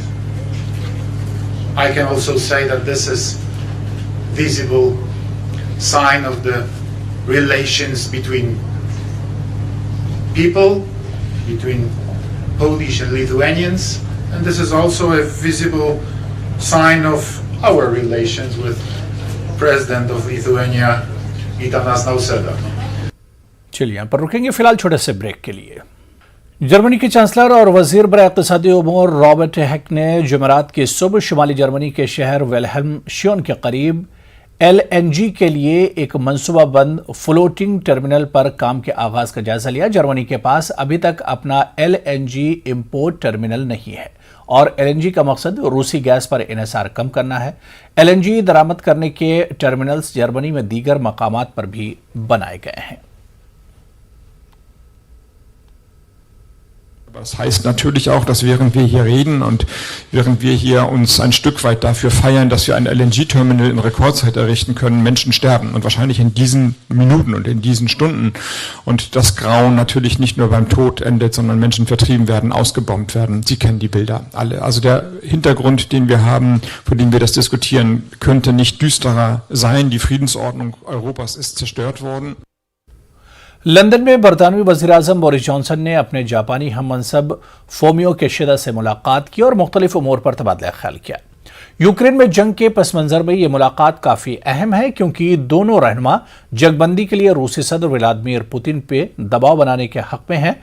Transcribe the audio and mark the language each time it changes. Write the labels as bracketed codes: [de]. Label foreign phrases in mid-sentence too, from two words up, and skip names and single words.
[en] I can also say that this is visible sign of the relations between people, between Polish and Lithuanians, and this is also a visible sign of our relations with President of Lithuania, Gitanas Nausėda. [ur] چلیے یہاں پر رکیں گے فی الحال چھوٹے سے بریک کے لیے. جرمنی کے چانسلر اور وزیر برائے اقتصادی امور رابرٹ ہیک نے جمعرات کی صبح شمالی جرمنی کے شہر ولہلمشیون کے قریب LNG کے لیے ایک منصوبہ بند [en] floating terminal [ur] پر کام کے آغاز کا جائزہ لیا. جرمنی کے پاس ابھی تک اپنا [en] LNG import terminal [ur] نہیں ہے اور LNG کا مقصد روسی گیس پر انحصار کم کرنا ہے. LNG درآمد کرنے کے ٹرمینلز جرمنی میں دیگر مقامات پر بھی بنائے گئے ہیں. [de] Das heißt natürlich auch, dass während wir hier reden und während wir hier uns ein Stück weit dafür feiern, dass wir ein LNG-Terminal in Rekordzeit errichten können, Menschen sterben und wahrscheinlich in diesen Minuten und in diesen Stunden und das Grauen natürlich nicht nur beim Tod endet, sondern Menschen vertrieben werden, ausgebombt werden. Sie kennen die Bilder alle. Also der Hintergrund, den wir haben, vor dem wir das diskutieren, könnte nicht düsterer sein. Die Friedensordnung Europas ist zerstört worden. [ur] لندن میں برطانوی وزیرِ اعظم بورس جانسن نے اپنے جاپانی ہم منصب فومیو کشیدا سے ملاقات کی اور مختلف امور پر تبادلہ خیال کیا. یوکرین میں جنگ کے پس منظر میں یہ ملاقات کافی اہم ہے کیونکہ دونوں رہنما جنگ بندی کے لیے روسی صدر ولادیمیر پوتن پہ دباؤ بنانے کے حق میں ہیں.